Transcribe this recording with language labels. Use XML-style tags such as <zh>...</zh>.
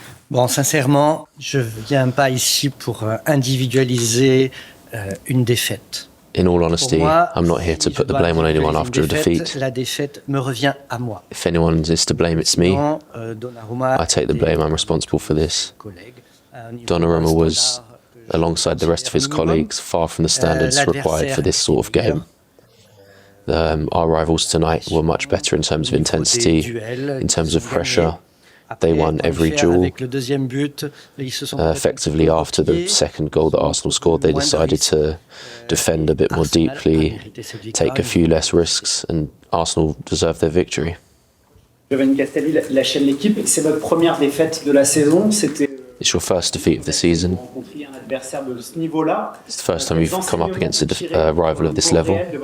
<fr>Bon, sincèrement, je viens pas ici pour individualiser une défaite.</fr> <en>In all honesty, I'm not here to put the blame on anyone after a defeat.</en> <fr>La défaite me revient à moi.</fr> <en>If anyone is to blame, it's me. I take the blame, I'm responsible for this. Donnarumma was, alongside the rest of his colleagues, far from the standards required for this sort of game. Our rivals tonight were much better in terms of intensity, in terms of pressure. They won every duel. Effectively, after the second goal that Arsenal scored, they decided to defend a bit more deeply, take a few less risks, and Arsenal deserved their victory.</en> <fr>La chaîne L'équipe, c'est votre première défaite de la saison.</fr> <en>It's your first defeat of the season. It's the first time you've come up against a rival of this level.</en>